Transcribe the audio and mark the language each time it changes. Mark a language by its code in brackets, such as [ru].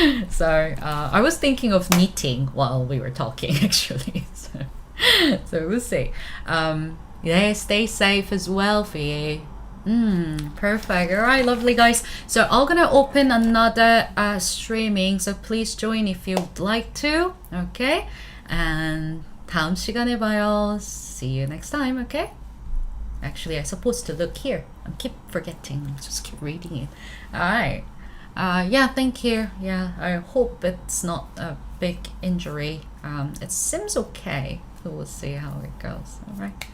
[en] So I was thinking of knitting while we were talking, actually. So we'll see. Yeah, stay safe as well for you. Perfect. All right, lovely guys. So I'm gonna open another streaming. So please join if you'd like to. Okay. [ko] And 다음 시간에 봐요. [en] See you next time. Okay. Actually, I'm supposed to look here. I keep forgetting. I just keep reading it. All right. Yeah, thank you. Yeah, I hope it's not a big injury. It seems okay. We'll see how it goes. All right.